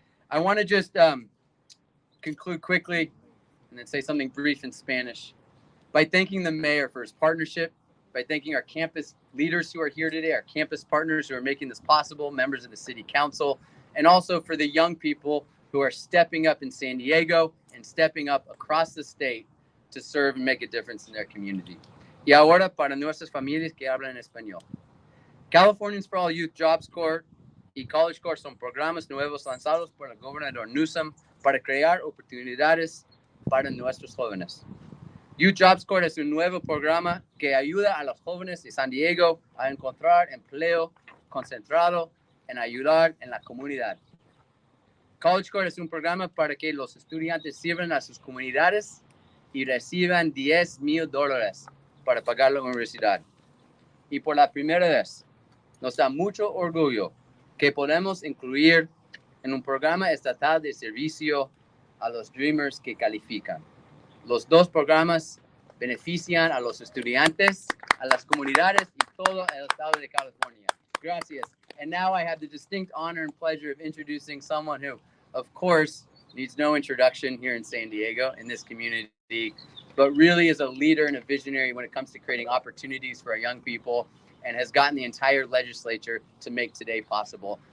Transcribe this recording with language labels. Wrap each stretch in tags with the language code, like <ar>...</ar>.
<en>I want to just conclude quickly and then say something brief in Spanish by thanking the mayor for his partnership, by thanking our campus leaders who are here today, our campus partners who are making this possible, members of the city council, and also for the young people who are stepping up in San Diego and stepping up across the state to serve and make a difference in their community.</en> <es>Y ahora para nuestras familias que hablan español. Californians for All Youth Jobs Corps y College Corps son programas nuevos lanzados por el gobernador Newsom para crear oportunidades para nuestros jóvenes. Youth Jobs Corps es un nuevo programa que ayuda a los jóvenes de San Diego a encontrar empleo concentrado en ayudar en la comunidad. College Corps es un programa para que los estudiantes sirvan a sus comunidades y reciban $10,000 para pagar la universidad. Y por la primera vez, nos da mucho orgullo que podemos incluir en un programa estatal de servicio a los Dreamers que califican. Los dos programas benefician a los estudiantes, a las comunidades y todo el estado de California. Gracias.</es> <en>And now I have the distinct honor and pleasure of introducing someone who, of course, needs no introduction here in San Diego, in this community, but really is a leader and a visionary when it comes to creating opportunities for our young people and has gotten the entire legislature to make today possible.</en>